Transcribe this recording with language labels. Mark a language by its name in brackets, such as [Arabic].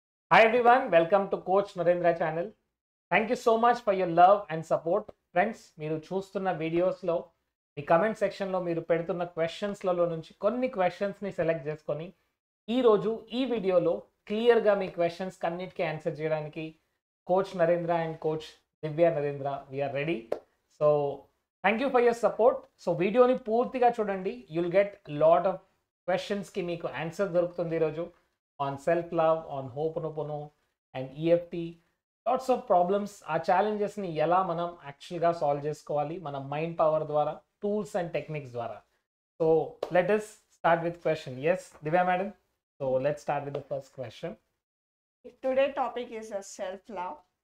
[English] Hi everyone, welcome to Coach Narendra channel. Thank you so much for your love and support. Friends, [Telugu] మీరు చూస్తున్న వీడియోస్లో మీ comment సెక్షన్లో మీరు పెడుతున్న క్వశ్చన్స్లలో నుంచి కొన్ని క్వశ్చన్స్ని సెలెక్ట్ చేసుకొని ఈరోజు ఈ వీడియోలో క్లియర్గా మీ క్వశ్చన్స్ అన్నిటికీ ఆన్సర్ చేయడానికి coach Narendra and coach Divya Narendra we are ready. So thank you for your support. So వీడియోని పూర్తిగా చూడండి, యుల్ గెట్ లాట్ ఆఫ్ క్వశ్చన్స్కి మీకు ఆన్సర్ దొరుకుతుంది ఈరోజు. [English] On self-love, on Ho'oponopono and EFT. Lots of problems. Our challenges [Telugu] ni ఎలా మనం యాక్చువల్గా సాల్వ్ చేసుకోవాలి మన మైండ్ పవర్ ద్వారా, టూల్స్ అండ్ టెక్నిక్స్ ద్వారా. So [English] let us start with question. Yes, Divya madam. So let's start with the first question. Today topic is a self-love.